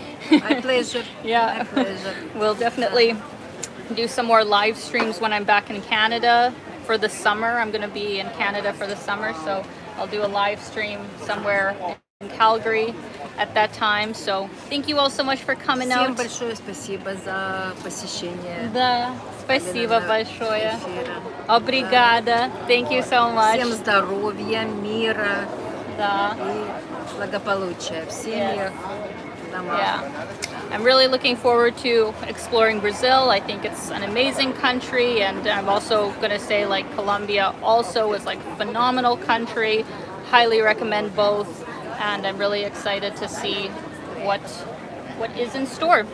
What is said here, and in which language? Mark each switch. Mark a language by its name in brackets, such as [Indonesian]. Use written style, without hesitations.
[English] My pleasure. Yeah. My pleasure. We'll definitely do some more live streams when I'm back in Canada for the summer. I'm going to be in Canada for the summer, so I'll do a live stream somewhere in Calgary at that time. So thank you all so much for coming [Russian] Всем [English] out. [Russian] большое спасибо за посещение. Да, спасибо большое. Эфира. [English] Obrigada. Thank you so much. [Russian] Всем здоровья, мира Да. и благополучия в семьях, домах. [English] Yeah. I'm really looking forward to exploring Brazil. I think it's an amazing country, and I'm also going to say like Colombia also is like a phenomenal country. Highly recommend both, and I'm really excited to see what is in store.